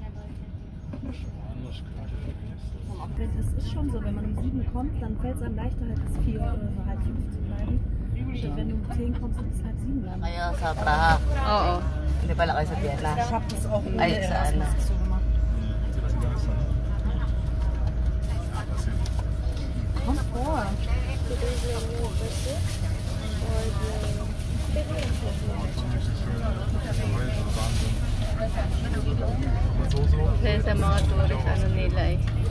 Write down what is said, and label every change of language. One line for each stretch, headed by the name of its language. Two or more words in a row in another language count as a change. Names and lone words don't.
German: Es ist schon so, wenn man um 7 kommt, dann fällt es einem leichter, halt bis 4 oder so halb 5 zu bleiben. Und wenn du um 10 kommst, dann bis halb 7 bleiben.
Filipino: Kayo sa Praha. Oo. Hindi pala kayo sa Vienna.
German: Ich hab das auch in Ay, der
Filipino: saan na?
German: Erasmus so gemacht. Komm vor.
Filipino: Kasi sa mga tourist, ano nila eh.